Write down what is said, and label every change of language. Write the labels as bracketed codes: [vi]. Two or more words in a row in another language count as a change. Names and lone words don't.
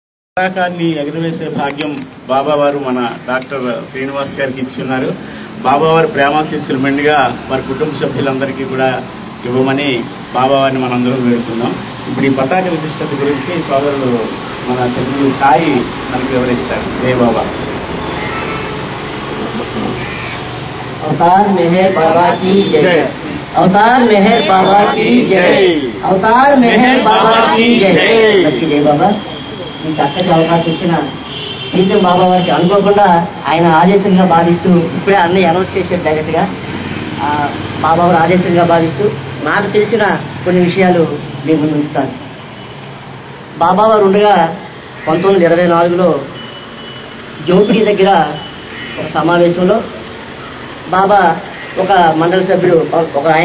[te] పతాకాన్ని ఎగురవేసే భాగ్యం బాబావారు మన డాక్టర్ శ్రీనివాస్ గారికి ఇచ్చున్నారు. బాబావారి ప్రేమాశీస్సులు మెండుగా వారి కుటుంబ సభ్యులందరికీ కూడా ఇవ్వమని బాబావారిని మనందరం వేడుకుందాం. ఇప్పుడు ఈ పతాక విశిష్టత గురించి సోదరులు మన తెలుగు సాయి మనకు వివరిస్తారు. జై బాబా. [hi] अवतार मेहर बाबा की जय. अवतार मेहर बाबा की जय. अवतार मेहर बाबा की जय. जय बाबा. [te] ఈ చక్కటి అవకాశం ఇచ్చిన ప్రీతం బాబా వారికి అనుకోకుండా ఆయన ఆదేశంగా భావిస్తూ ఇప్పుడే అన్నీ అనౌన్స్ చేశారు డైరెక్ట్గా. బాబా వారు ఆదేశంగా భావిస్తూ నాకు తెలిసిన కొన్ని విషయాలు మీ ముందు ఉంచుతాను. బాబా వారు ఉండగా 1924లో జోపిడి దగ్గర ఒక సమావేశంలో బాబా ఒక మండలి సభ్యుడు ఒక ఆయన